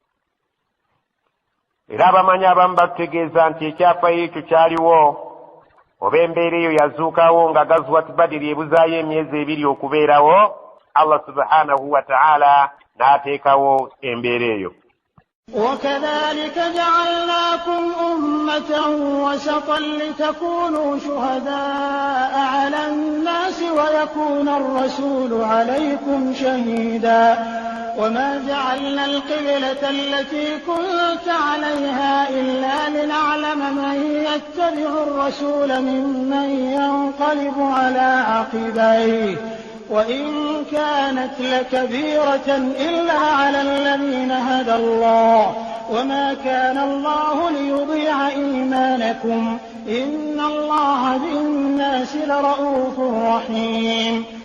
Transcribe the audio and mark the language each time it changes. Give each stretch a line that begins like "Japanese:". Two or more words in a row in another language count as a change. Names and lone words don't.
Ganda: era abamanyi abamu batutegeeza nti ekyafaayo ekyo kyaliwo oba embeera eyo yazuukawo nga Gazwat Badr ebuzaayo emyezi 2 okubeerawo, Allah
Arabic: سبحانه وتعالى
Ganda: n'ateekawo embeera eyo.
Arabic: وكذلك جعلناكم أمة وسطا لتكونوا شهداء على الناس ويكون الرسول عليكم شهيدا وما جعلنا القبلة التي كنت عليها إلا لنعلم من يتبع الرسول ممن ينقلب على عقبيه وإن كانت لكبيرة إلا على الذين هدى الله وما كان الله ليضيع إيمانكم إن الله بالناس لرؤوف رحيم.